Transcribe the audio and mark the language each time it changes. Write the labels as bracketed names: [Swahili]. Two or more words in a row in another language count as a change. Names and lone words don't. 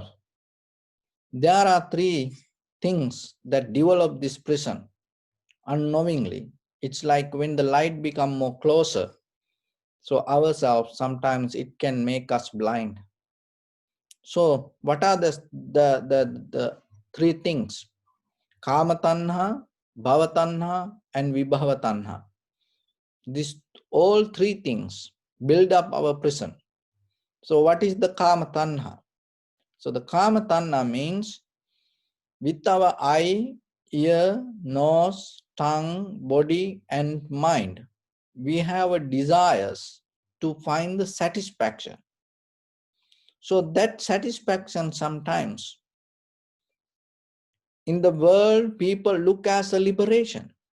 [English] There are three things that develop this prison unknowingly. It's like when the light become more closer, so ourselves, sometimes it can make us blind. So what are the three things? [Pali] Kama tanha, bhava tanha, and vibhava tanha. [English] These all three things build up our prison. So what is the [Pali] kama tanha? [English] So the [Pali] kama tanha [English] means With our eye, ear, nose, tongue, body, and mind, we have a desires to find the satisfaction. So that satisfaction sometimes in the world people look as a liberation.